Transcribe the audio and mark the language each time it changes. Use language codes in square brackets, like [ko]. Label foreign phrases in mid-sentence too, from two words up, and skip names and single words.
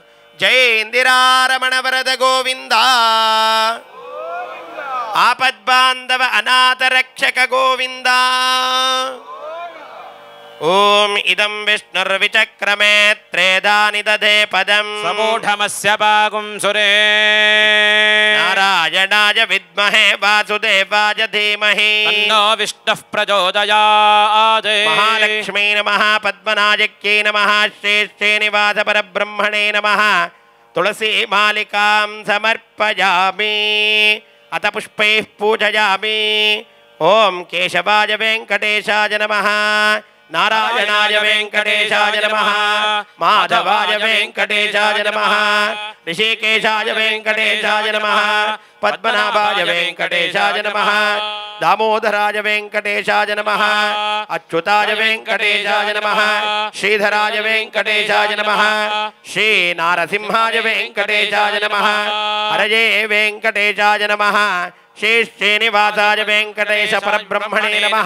[sa] ಜೈ ಇಂದಿರಾರಮಣ ವರದ ಗೋವಿಂದ, ಆಪದ್ಬಾಂಧವ ಅನಾಥ ರಕ್ಷಕ ಗೋವಿಂದ. ಓಂ ಇದಂ ವಿಷ್ಣುರ್ವಿಚಕ್ರಮೇ ತ್ರೇದಾನಿ ದಧೇ ಪದಂ ಸಮೂಢಮಸ್ಯ ಭಾಗುಂ ಸುರೇ ನಾರಾಯಣಾಯ ವಿದ್ಮಹೇ ವಾಸುದೇವಾಯ ಧೀಮಹಿ ತನ್ನೋ ವಿಷ್ಣುಃ ಪ್ರಚೋದಯಾತ್. ಮಹಾಲಕ್ಷ್ಮೀ ನಮಃ, ಪದ್ಮನಾಯಕ್ಯೈ ನಮಃ, ಶ್ರೀ ಶ್ರೀನಿವಾಸ ಪರಬ್ರಹ್ಮಣೇ ನಮಃ. ತುಳಸಿ ಮಾಲಿಕಾಂ ಸಮರ್ಪಯಾಮಿ, ಅತ ಪುಷ್ಪೈಃ ಪೂಜಯಾಮಿ. ಓಂ ಕೇಶವಾಯ ವೆಂಕಟೇಶಾಯ ನಮಃ, ನಾರಾಯಣಾಯ ವೆಂಕಟೇಶಾಯ ನಮಃ, ಮಾಧವಾಯ ವೆಂಕಟೇಶಾಯ ನಮಃ, ಋಷಿಕೇಶಾಯ ವೆಂಕಟೇಶಾಯ ನಮಃ, ಪದ್ಮನಾಭಾಯ ವೆಂಕಟೇಶಾಯ ನಮಃ, दामोदराय वेंकटेशाय नमः, अच्युताय वेंकटेशाय नमः, श्रीधराय वेंकटेशाय नमः, श्री नारसिंहाय वेंकटेशाय नमः, हरये वेंकटेशाय नमः, श्री श्रीनिवासाय वेंकटेश परब्रह्मणे नमः.